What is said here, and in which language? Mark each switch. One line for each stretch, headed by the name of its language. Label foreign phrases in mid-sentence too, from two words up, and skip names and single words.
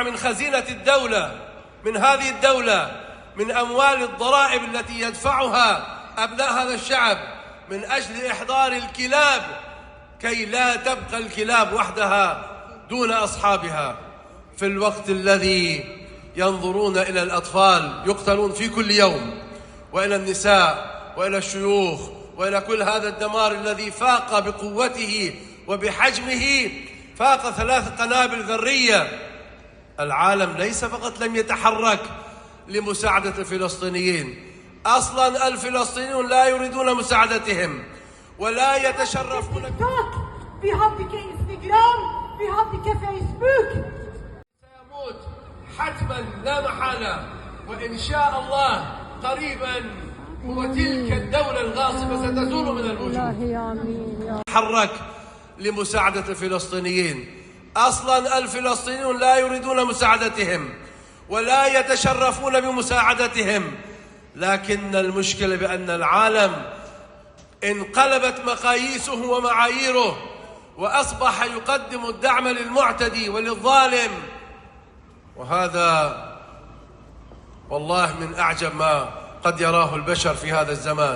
Arabic: من خزينة الدولة، من هذه الدولة، من أموال الضرائب التي يدفعها أبناء هذا الشعب من أجل إحضار الكلاب كي لا تبقى الكلاب وحدها دون أصحابها، في الوقت الذي ينظرون إلى الأطفال يقتلون في كل يوم، وإلى النساء وإلى الشيوخ وإلى كل هذا الدمار الذي فاق بقوته وبحجمه، فاق 3 قنابل ذرية. العالم ليس فقط لم يتحرك لمساعدة الفلسطينيين، أصلا الفلسطينيون لا يريدون مساعدتهم ولا يتشرفون.
Swedish: Vi hade inte Instagram, vi hade inte Facebook.
Arabic: سيموت حتما لا محالة، وإن شاء الله قريبا وتلك الدولة الغاصبة ستزول من الوجود. تحرك لمساعدة الفلسطينيين، أصلا الفلسطينيون لا يريدون مساعدتهم ولا يتشرفون بمساعدتهم، لكن المشكلة بأن العالم انقلبت مقاييسه ومعاييره وأصبح يقدم الدعم للمعتدي وللظالم، وهذا والله من أعجب ما قد يراه البشر في هذا الزمان.